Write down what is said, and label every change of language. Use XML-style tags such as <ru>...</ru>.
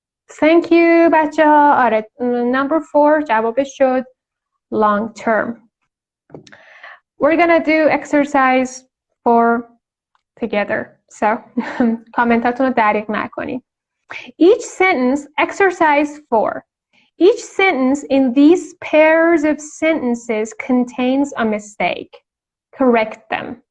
<en>Thank you</en> <fa>بچه‌ها. آره</fa> <en>number 4</en> <fa>جوابش شد</fa> <en>long term. We're gonna do exercise 4 together.</en> <fa>So کامنتاتون رو دریغ نکنید.</fa> <en>Each sentence, exercise 4. Each sentence in these pairs of sentences contains a mistake. Correct them.</en>